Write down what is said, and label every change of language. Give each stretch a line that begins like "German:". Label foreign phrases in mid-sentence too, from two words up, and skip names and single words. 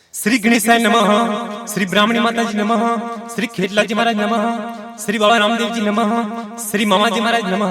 Sanskrit: श्री गणेशाय नमः,
Hindi: श्री ब्राह्मणी माता जी नमः, श्री खेतलाजी महाराज नमः, श्री बाबा रामदेव जी नमः, श्री मामाजी महाराज नमः।